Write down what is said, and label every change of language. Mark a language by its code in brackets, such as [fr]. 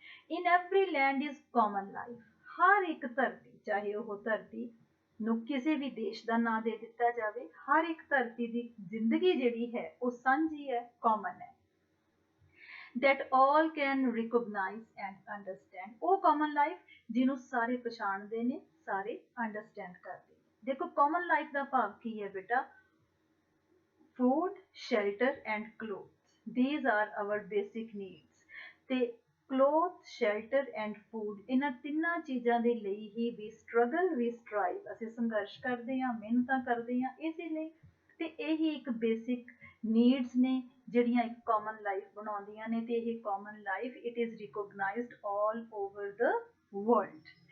[en] in every land is common life, [pa] ਹਰ ਇੱਕ ਧਰਤੀ, ਚਾਹੇ ਉਹ ਧਰਤੀ ਨੂੰ ਕਿਸੇ ਵੀ ਦੇਸ਼ ਦਾ ਨਾਂ ਦੇ ਦਿੱਤਾ ਜਾਵੇ, ਹਰ ਇੱਕ ਧਰਤੀ ਦੀ ਜ਼ਿੰਦਗੀ ਜਿਹੜੀ ਹੈ ਉਹ ਸਾਂਝੀ ਹੈ, ਕਾਮਨ ਹੈ। [en] that all can recognize and understand, [pa] ਉਹ ਕਾਮਨ ਲਾਈਫ ਜਿਹਨੂੰ ਸਾਰੇ ਪਛਾਣਦੇ ਨੇ, ਸਾਰੇ ਅੰਡਰਸਟੈਂਡ ਕਰਦੇ ਨੇ। ਦੇਖੋ ਕਾਮਨ ਲਾਈਫ ਦਾ ਭਾਵ ਕੀ ਹੈ ਬੇਟਾ? [en] food, shelter and clothes, these are our basic needs। [pa] ਤੇ [en] cloth, shelter and food, [pa] ਇਹਨਾਂ ਤਿੰਨਾਂ ਚੀਜ਼ਾਂ ਦੇ ਲਈ ਹੀ [en] we struggle, we strive, [pa] ਅਸੀਂ ਸੰਘਰਸ਼ ਕਰਦੇ ਹਾਂ, ਮਿਹਨਤਾਂ ਕਰਦੇ ਹਾਂ ਇਸੇ ਲਈ। ਤੇ ਇਹੀ ਇੱਕ ਬੇਸਿਕ ਨੀਡਸ ਨੇ ਜਿਹੜੀਆਂ ਇੱਕ ਕਾਮਨ ਲਾਈਫ ਬਣਾਉਂਦੀਆਂ ਨੇ। ਤੇ ਇਹ [en] Common life it is recognised all over the world.